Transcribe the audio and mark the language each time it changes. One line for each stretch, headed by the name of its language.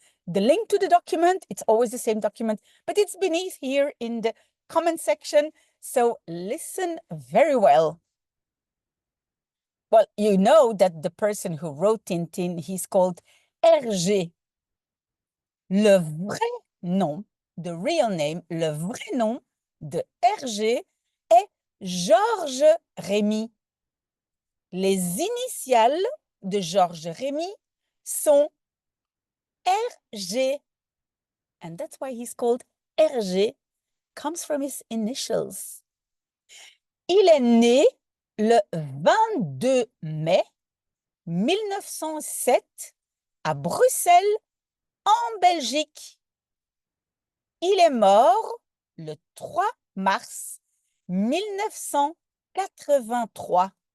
English: The link to the document, it's always the same document, but it's beneath here in the comment section. So listen very well. Well, you know that the person who wrote Tintin, he's called Hergé.
French: Le vrai nom,
English: the real name,
French: le vrai nom de Hergé est Georges Rémy. Les initiales de Georges Rémy sont RG.
English: And that's why he's called Hergé, comes from his initials.
French: Il est né le 22 mai 1907 à Bruxelles, en Belgique. Il est mort le 3 mars 1983.